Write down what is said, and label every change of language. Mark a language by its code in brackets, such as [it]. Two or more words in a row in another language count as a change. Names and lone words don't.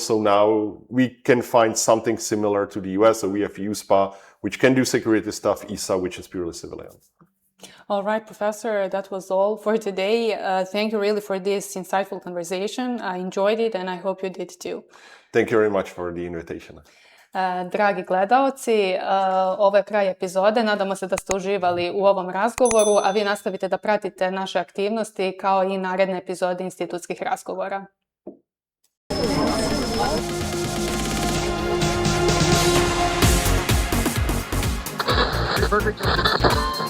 [en] So now we can find something similar to the US. So we have EUSPA, which can do security stuff, ESA, which is purely civilian. All right, Professor, that was all for today. Thank you really for this insightful conversation. I enjoyed it and I hope you did too. Thank you very much for the invitation. [sr] Dragi gledaoci, ovo je kraj epizode. Nadamo se da ste uživali u ovom razgovoru, a vi nastavite da pratite naše aktivnosti kao i naredne epizode institutskih razgovora. [en] Perfect.